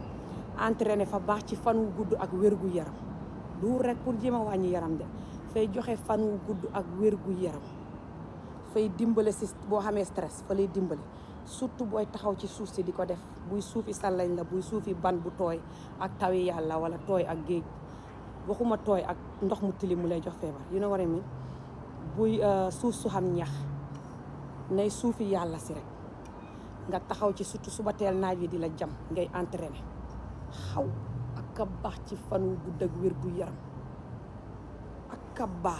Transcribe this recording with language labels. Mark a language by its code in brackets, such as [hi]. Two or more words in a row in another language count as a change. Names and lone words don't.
[wo] Entraîner fa baax ci fan wu gudd ak wér gu yaram du rek pour jéem a wàññi yaram de fay joxe fan wu gudd ak wér gu yaram fay dimbale si boo xamee stress fa lay dimbale surtout booy taxaw ci suuf si di ko def buy suufi sallañ la buy suufi ban bu tooy ak tawi yàlla wala tooy ak géej waxuma tooy ak ndox mu tilim mu lay jox feebar [en] you know what I mean [wo] buy suuf su xam ñax nay suufi yàlla si rek nga taxaw ci surtout suba teel naaj wi di la jam ngay entraîner xaw ak a baax ci fan wu gudd ak wér gu yaram ak a baax.